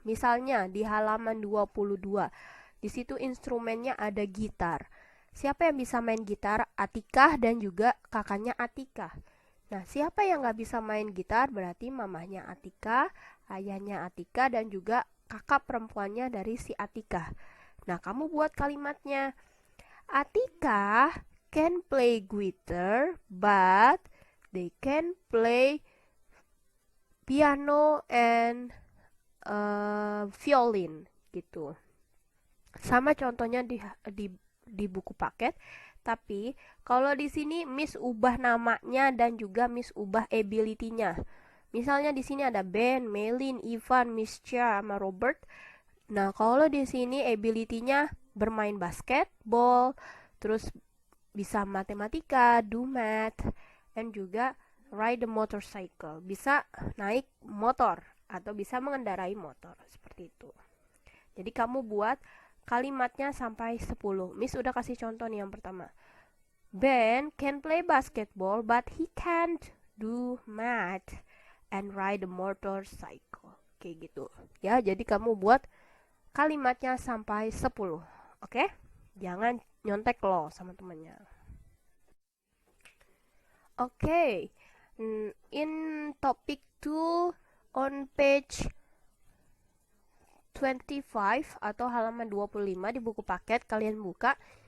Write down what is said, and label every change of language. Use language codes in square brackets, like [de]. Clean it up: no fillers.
[id] Misalnya di halaman 22, di situ instrumennya ada gitar. Siapa yang bisa main gitar? Atikah dan juga kakaknya Atika. Nah, siapa yang nggak bisa main gitar? Berarti mamahnya Atika, ayahnya Atika, dan juga kakak perempuannya dari si Atika. Nah, kamu buat kalimatnya. [en] Atika can play guitar, but they can play piano and violin [id] gitu. Sama contohnya di buku paket. Tapi kalau di sini Miss ubah namanya dan juga Miss ubah ability-nya. Misalnya di sini ada Ben, Melin, Ivan, Miss Chia sama Robert. Nah, kalau di sini ability-nya bermain basketball, terus bisa matematika, [en] do math, [id] dan juga [en] ride a motorcycle. [id] Bisa naik motor atau bisa mengendarai motor, seperti itu. Jadi kamu buat kalimatnya sampai 10. Miss udah kasih contoh nih yang pertama. [en] Ben can play basketball but he can't do math and ride a motorcycle. [id] Kayak gitu. Ya, jadi kamu buat kalimatnya sampai 10. Oke? Jangan nyontek lo sama temannya. Oke. [en] In topic 2 on page 25 [id] atau halaman 25 di buku paket, kalian buka.